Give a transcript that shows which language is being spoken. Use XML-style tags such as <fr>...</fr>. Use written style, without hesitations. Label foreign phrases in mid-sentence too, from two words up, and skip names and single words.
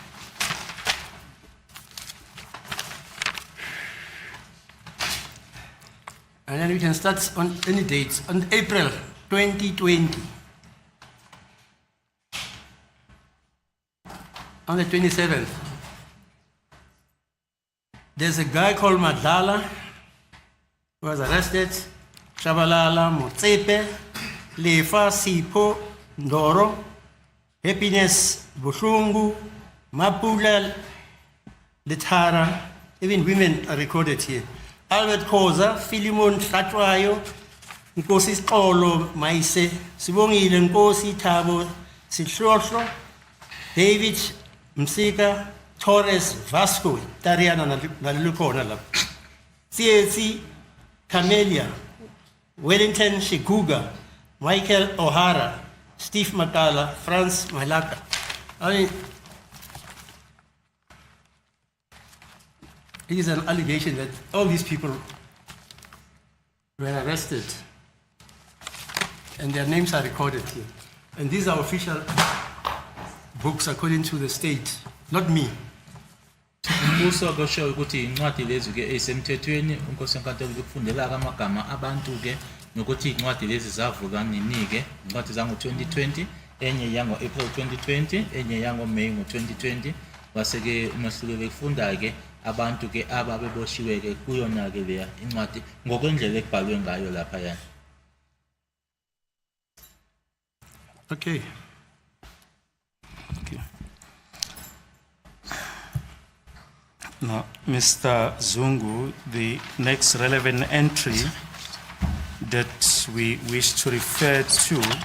<en>And then we can start on any dates. On April 2020. On the 27th. There's a guy called Madlala who was arrested. Shabalala, Motsepe, Lefa, Sipo, Ndoro, Happiness, Bushungu, Mapula, Letara, even women are recorded here. Albert Koza, Philemon Tlatwayo, Nkosi Xolo Maise, Sibongile Nkosi Thabo Sihlohlo, David Msika, Torres Vasco, Tariana Nalukona la. CAC Camelia, Wellington Shiguga, Michael O'Hara, Steve Matala, Franz Malaka. I mean, It is an allegation that all these people were arrested and their names are recorded here. And these are official books according to the state, not me.</en> <zu>Umbuso kusho ukuthi incwadi lezi ke esemthethweni unkosi enkantolo ukufundela amagama abantu ke nokuthi incwadi lezi zavulwa nini ke incwadi zango 2020 enye yango April 2020 enye yango May ngo 2020 base ke umahluko bekufunda ke abantu ke ababeboshiwe ke kuyona ke leya incwadi ngokwendlela ekubhalwe ngayo lapha yana.</zu> <en>Okay. Now, Mr. Zungu, the next relevant entry that we wish to refer to</en>